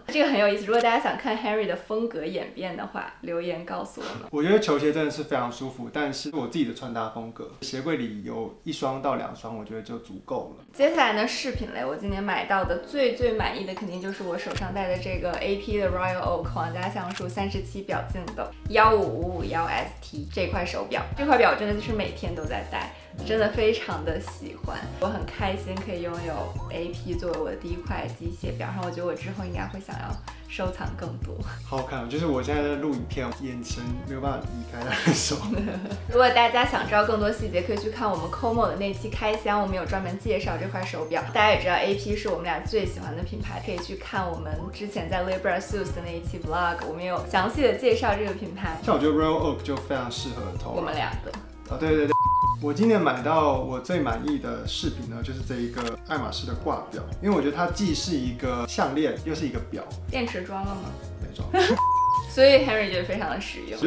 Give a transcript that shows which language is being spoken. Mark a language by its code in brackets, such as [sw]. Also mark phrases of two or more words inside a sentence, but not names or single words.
[zh] 這個很有意思，如果大家想看 Henry 的風格演變的話，留言告訴我們。我覺得球鞋真的是非常舒服，但是我自己的穿搭風格，鞋櫃裡有1雙到2雙，我覺得就足夠了。接下來呢，飾品類，我今年買到的最滿意的肯定就是我手上戴的這個 AP 的 Royal Oak 皇家橡樹37表徑的15551ST 這塊手錶。這塊錶真的就是每天都在戴，真的非常的喜歡。我很開心可以擁有 AP 作為我的第一塊機械錶，然後我覺得我之後應該會想要收藏更多。好看，就是我現在在錄影片，眼神沒有辦法離開他的手。如果大家想知道更多細節，可以去看我們 Como 的那期開箱，我們有專門介紹這塊手錶。大家也知道 AP 是我們倆最喜歡的品牌，可以去看我們之前在 Libra Suits 的那一期 Vlog，我們有詳細的介紹這個品牌。像我覺得 Royal Oak 就非常適合Tora我們倆的。對。我今年買到我最滿意的飾品呢，就是這一個愛馬仕的掛錶，因為我覺得它既是一個項鏈，又是一個錶。電池裝了嗎？沒裝。所以 Henry 覺得非常的實用，